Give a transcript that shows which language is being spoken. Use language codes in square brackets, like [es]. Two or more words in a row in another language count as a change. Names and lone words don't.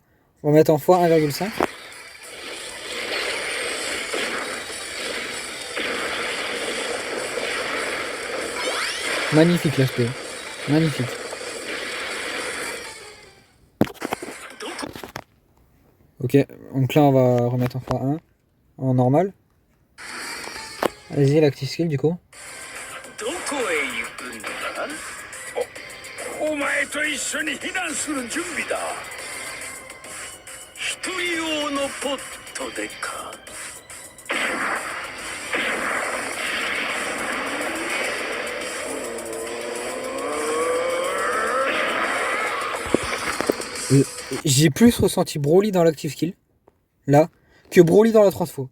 [fr] On va mettre en fois 1,5. Magnifique l'aspect. Magnifique. Ok, donc là on va remettre en fois 1. En normal. Allez-y, l' [en] active skill [fr] du coup. [ja] お前と一緒に避難する準備だ。一人用のポットでか。 [fr] J'ai plus ressenti Broly dans l' [en] active skill, [fr] là, que Broly dans la transfo.